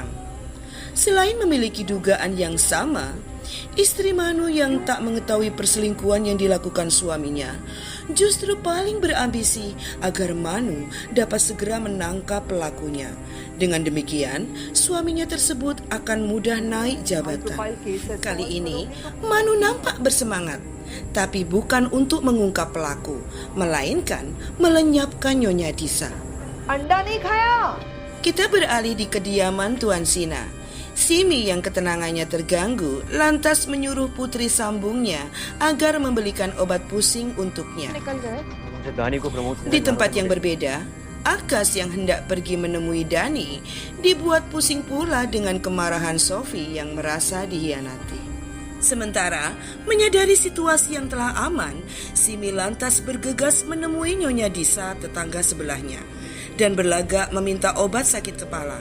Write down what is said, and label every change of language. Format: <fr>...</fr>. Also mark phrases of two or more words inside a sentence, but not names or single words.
<id>Selain memiliki dugaan yang sama, istri Manu yang tak mengetahui perselingkuhan yang dilakukan suaminya justru paling berambisi agar Manu dapat segera menangkap pelakunya. Dengan demikian, suaminya tersebut akan mudah naik jabatan. Kali ini, Manu nampak bersemangat, tapi bukan untuk mengungkap pelaku, melainkan melenyapkan Nyonya Disa.</id> <hi>अंडा नहीं खाया?</hi> <id>Kita beralih di kediaman Tuan Sina. Simi yang ketenangannya terganggu lantas menyuruh putri sambungnya agar membelikan obat pusing untuknya.</id> <hi>निकल गए। मुझे दानी को प्रमोद से</hi> <id>Di tempat yang berbeda, Akas yang hendak pergi menemui Dani dibuat pusing pula dengan kemarahan Sophie yang merasa dihianati. Sementara menyadari situasi yang telah aman, Simi lantas bergegas menemui Nyonya Disa tetangga sebelahnya dan berlagak meminta obat sakit kepala.</id>